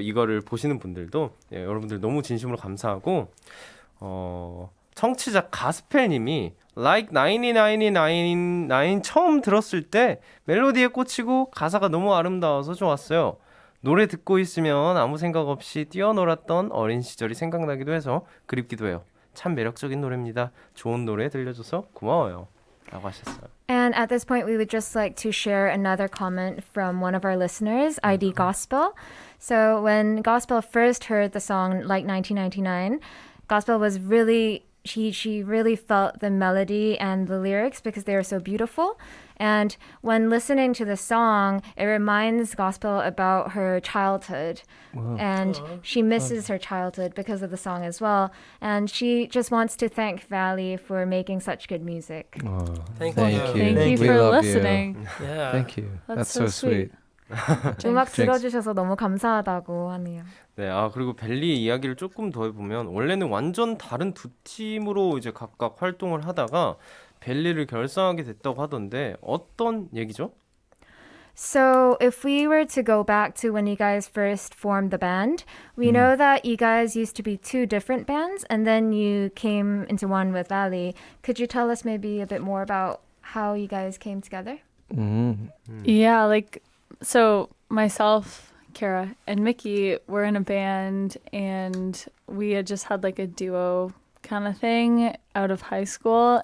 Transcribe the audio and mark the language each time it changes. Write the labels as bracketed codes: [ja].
[ko] 이거를 보시는 분들도 예, 여러분들 너무 진심으로 감사하고 청취자 가스펠님이 Like 9999 처음 들었을 때 멜로디에 꽂히고 가사가 너무 아름다워서 좋았어요. 노래 듣고 있으면 아무 생각 없이 뛰어놀았던 어린 시절이 생각나기도 해서 그립기도 해요. 참 매력적인 노래입니다. 좋은 노래 들려줘서 고마워요. 라고 하셨어요. [en] And at this point, we would just like to share another comment from one of our listeners, ID Gospel. So when Gospel first heard the song Like 1999, Gospel was really, she really felt the melody and the lyrics because they are so beautiful. And when listening to the song, it reminds Gospel about her childhood. And she misses her childhood because of the song as well. And she just wants to thank Valley for making such good music. Thank Thank you. you. Thank you We for love you. listening. Yeah. Thank you. That's That's so so sweet. sweet. [ko] 음악 들어주셔서 너무 감사하다고 하네요. 네, 그리고 벨리의 이야기를 조금 더 해보면 원래는 완전 다른 두 팀으로 이제 각각 활동을 하다가 벨리를 결성하게 됐다고 하던데 어떤 얘기죠? [en] So, if we were to go back to when you guys first formed the band, we know that you guys used to be two different bands and then you came into one with Valley. Could you tell us maybe a bit more about how you guys came together? Yeah, like, so myself, Kara, and Mickey were in a band, and we had just had like a duo kind of thing out of high school.